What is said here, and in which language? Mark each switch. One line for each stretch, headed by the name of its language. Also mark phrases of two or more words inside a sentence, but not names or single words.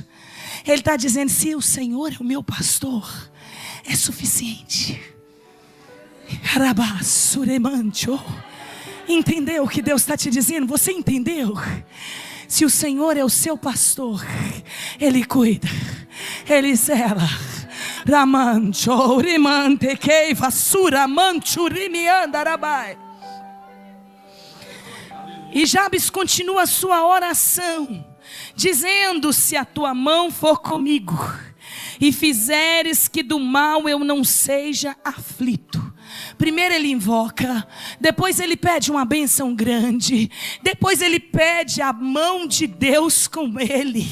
Portuguese: Ele está dizendo, se o Senhor é o meu pastor, é suficiente. Entendeu o que Deus está te dizendo? Você entendeu? Se o Senhor é o seu pastor, Ele cuida, Ele zela. Ramancho, rimante, keiva, sura, mancho, rimianda, rabai. E Jabes continua a sua oração, dizendo: se a tua mão for comigo, e fizeres que do mal eu não seja aflito. Primeiro ele invoca, depois ele pede uma bênção grande, depois ele pede a mão de Deus com ele.